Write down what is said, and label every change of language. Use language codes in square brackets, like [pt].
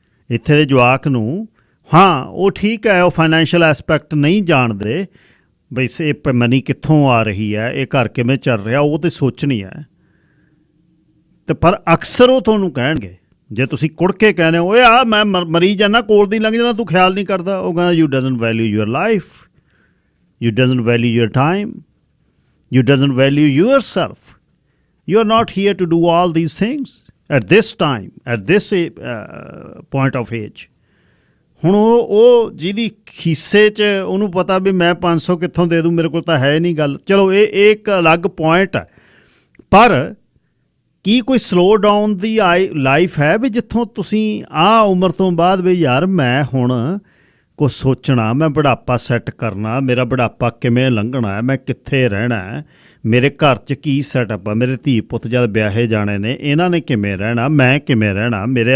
[pa] ਇੱਥੇ ਦੇ ਜਵਾਕ ਨੂੰ, ਹਾਂ ਉਹ ਠੀਕ ਹੈ, ਉਹ ਫਾਈਨੈਂਸ਼ੀਅਲ ਐਸਪੈਕਟ ਨਹੀਂ ਜਾਣਦੇ ਬਈ ਇਹ ਮਨੀ ਕਿੱਥੋਂ ਆ ਰਹੀ ਹੈ, ਇਹ ਘਰ ਕਿਵੇਂ ਚੱਲ ਰਿਹਾ, ਉਹ ਤਾਂ ਸੋਚਣੀ ਹੈ। ਅਤੇ ਪਰ ਅਕਸਰ ਉਹ ਤੁਹਾਨੂੰ ਕਹਿਣਗੇ, ਜੇ ਤੁਸੀਂ ਕੁੜ ਕੇ ਕਹਿੰਦੇ ਹੋ ਓਏ ਆ ਮੈਂ ਮਰੀ ਜਾਂਦਾ, ਕੋਲ ਦੀ ਲੰਘ ਜਾਂਦਾ, ਤੂੰ ਖਿਆਲ ਨਹੀਂ ਕਰਦਾ, ਉਹ ਕਹਿੰਦਾ [en] You doesn't value your life, you doesn't value your time, you doesn't value yourself. You are not here to do all these things at this time, at this point of age. [pa] ਹੁਣ ਉਹ ਜਿਹਦੀ ਖੀਸੇ 'ਚ ਉਹਨੂੰ ਪਤਾ ਵੀ ਮੈਂ 500 ਕਿੱਥੋਂ ਦੇ ਦੂੰ, ਮੇਰੇ ਕੋਲ ਤਾਂ ਹੈ ਨਹੀਂ ਗੱਲ, ਚਲੋ ਇਹ ਇੱਕ ਅਲੱਗ ਪੁਆਇੰਟ ਹੈ। ਪਰ ਕੀ ਕੋਈ ਸਲੋ ਡਾਊਨ ਦੀ ਲਾਈਫ ਹੈ ਵੀ ਜਿੱਥੋਂ ਤੁਸੀਂ ਆਹ ਉਮਰ ਤੋਂ ਬਾਅਦ ਵੀ ਯਾਰ ਮੈਂ ਹੁਣ ਕੁਛ ਸੋਚਣਾ, ਮੈਂ ਬੁਢਾਪਾ ਸੈੱਟ ਕਰਨਾ, ਮੇਰਾ ਬੁਢਾਪਾ ਕਿਵੇਂ ਲੰਘਣਾ ਹੈ, ਮੈਂ ਕਿੱਥੇ ਰਹਿਣਾ ਹੈ, ਮੇਰੇ ਘਰ 'ਚ ਕੀ ਸੈਟਅਪ ਆ, ਮੇਰੇ ਧੀ ਪੁੱਤ ਜਦ ਵਿਆਹੇ ਜਾਣੇ ਨੇ ਇਹਨਾਂ ਨੇ ਕਿਵੇਂ ਰਹਿਣਾ, ਮੈਂ ਕਿਵੇਂ ਰਹਿਣਾ,